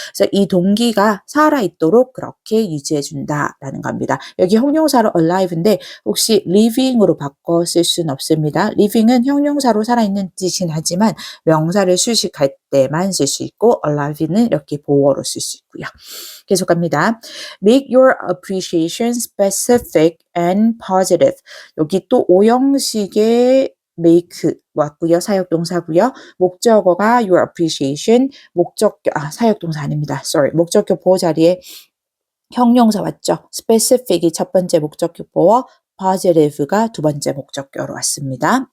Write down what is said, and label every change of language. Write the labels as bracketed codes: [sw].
[ko] 그래서 이 동기가 살아있도록 그렇게 유지해준다라는 겁니다. 여기 형용사로 alive인데 혹시 living으로 바꿔 쓸 수는 없습니다. living은 형용사로 살아있는 뜻이긴 하지만 명사를 수식할 때만 쓸 수 있고 alive는 이렇게 보어로 쓸 수 있고요. 계속 갑니다. [en] Make your appreciation specific and positive. [ko] 여기 또 오형식의 make 왔고요. 사역동사고요. 목적어가 your appreciation, 사역동사 아닙니다. [en] Sorry. [ko] 목적격 보호 자리에 형용사 왔죠. specific이 첫 번째 목적격 보호, positive가 두 번째 목적격으로 왔습니다.